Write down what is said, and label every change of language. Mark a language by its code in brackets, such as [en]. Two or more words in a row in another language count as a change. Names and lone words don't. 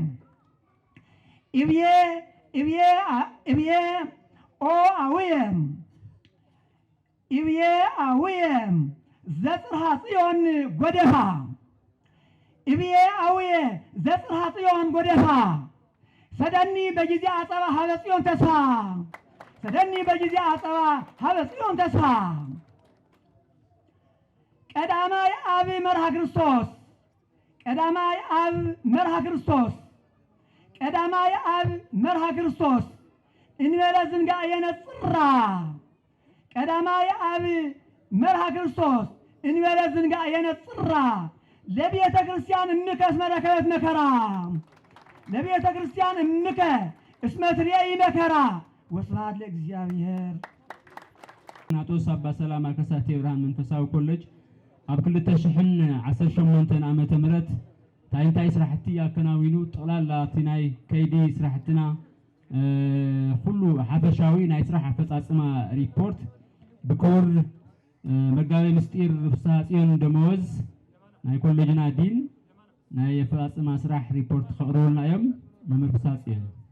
[gez] እብዬ ኦ አውየ እብዬ አውየ ዘጽርሐ ጽዮን ጎደፋ እብዬ አውየ ዘጽርሐ ጽዮን ጎደፋ ሰደኒ በጊዜ አጸባ ሀበ ጽዮን ተስፋ ሰደኒ በጊዜ አጸባ ሀበ ጽዮን ተስፋ ቀዳማይ አብ መርሃ ክርስቶስ ቀዳማይ አብ መርሃ ክርስቶስ ቀዳማይ አብ መርሃ ክርስቶስ እንበለ ዝንጋኤ ነጽራ ቀዳማዊ አብ መርሃ ክርስቶስ እንበለ ዝንጋ የነጽራ ለቤተ ክርስቲያን እንከ እስመ ረከበት መከራ ለቤተ ክርስቲያን እንከ እስመ ትሬኢ መከራ ወስብሐት ለእግዚአብሔር። [ti] ናጦስ አባ ሰላማ ከሳቴ ብርሃን መንፈሳዊ ኮሌጅ ኣብ 2018 ዓመተ ምህረት እንታይ ስራሕቲ ኣከናዊኑ ጠቕላላ እቲ ናይ ከይዲ ስራሕትና ኩሉ ሓፈሻዊ ናይ ስራሕ ኣፈጻጽማ ሪፖርት ብክቡር መጋቤ ምስጢር ፍስሐ ጽዮን ደመወዝ ናይ ኮሌጅና ዲን ናይ ኣፈጻጽማ ስራሕ ሪፖርት ከቕርቡልና እዮም። መምህር ፍስሐ ጽዮን